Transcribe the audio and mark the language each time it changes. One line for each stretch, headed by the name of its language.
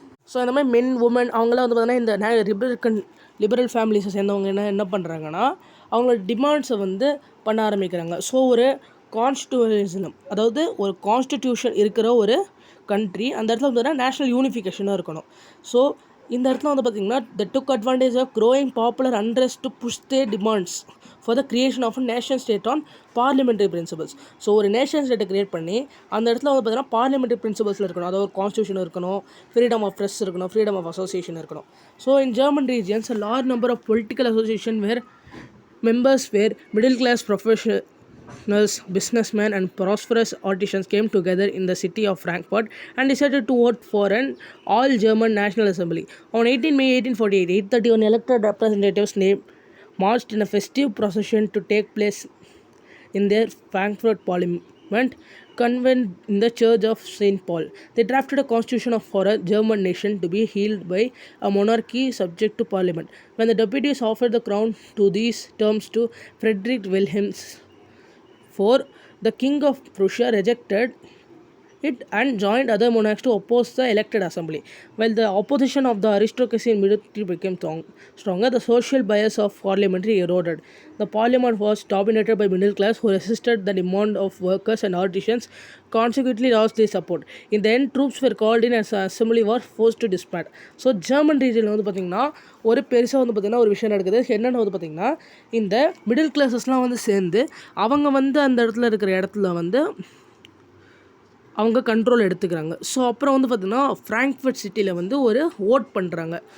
Tamil: So இந்த மாதிரி மென் woman அவங்களாம் வந்து பார்த்தீங்கன்னா இந்த லிபரல் ஃபேமிலிஸை சேர்ந்தவங்க என்ன பண்ணுறாங்கன்னா அவங்களோட டிமாண்ட்ஸை வந்து பண்ண ஆரம்பிக்கிறாங்க. ஸோ ஒரு கான்ஸ்டியூஷனிசம், அதாவது ஒரு கான்ஸ்டிடியூஷன் இருக்கிற ஒரு கண்ட்ரி, அந்த இடத்துல வந்து பார்த்தீங்கன்னா நேஷ்னல் யூனிஃபிகேஷனாக இருக்கணும். ஸோ இந்த இடத்துல வந்து பார்த்திங்கன்னா
English: The took advantage of growing popular unrest to push their demands for the creation of a nation state on parliamentary principles.
Tamil: So ஒரு நேஷன் ஸ்டேட்டை கிரியேட் பண்ணி அந்த இடத்துல வந்து பார்த்தீங்கன்னா பார்லிமெண்ட்ரி பிரின்சிபல்ஸில் இருக்கணும். அதாவது ஒரு கான்ஸ்டியூஷன் இருக்கணும், ஃப்ரீடம் ஆஃப் ப்ரெஸ் இருக்கணும், ஃப்ரீடம் ஆஃப் அசோசியேஷன் இருக்கணும்.
English: So in German regions a large number of political association where members were middle class professionals, businessmen and prosperous artisans came together in the city of Frankfurt and decided to vote for an all-German National Assembly. On 18 May 1848, 831 elected representatives marched in a festive procession to take place in their Frankfurt Parliament convent in the Church of St. Paul. They drafted a constitution for a German nation to be held by a monarchy subject to Parliament. When the deputies offered the crown to these terms to Frederick Wilhelm IV, the King of Prussia rejected it and joined other monarchs to oppose the elected assembly. While the opposition of the aristocracy in military became stronger, the social bias of parliamentary eroded. The parliament was dominated by middle class who resisted the demand of workers and artisans, consequently lost their support. In the end, troops were called in as the assembly was forced to disband.
Tamil: So German ரீஜனில் வந்து பார்த்திங்கன்னா ஒரு பெருசாக வந்து பார்த்திங்கன்னா ஒரு விஷயம் நடக்குது. என்னென்னு வந்து பார்த்திங்கன்னா இந்த மிடில் கிளாஸஸ்லாம் வந்து சேர்ந்து அவங்க வந்து அந்த இடத்துல இருக்கிற இடத்துல வந்து அவங்க கண்ட்ரோல் எடுத்துக்கிறாங்க. ஸோ அப்புறம் வந்து பார்த்திங்கன்னா ஃப்ராங்க்ஃபர்ட் சிட்டியில் வந்து ஒரு ஓட் பண்ணுறாங்க.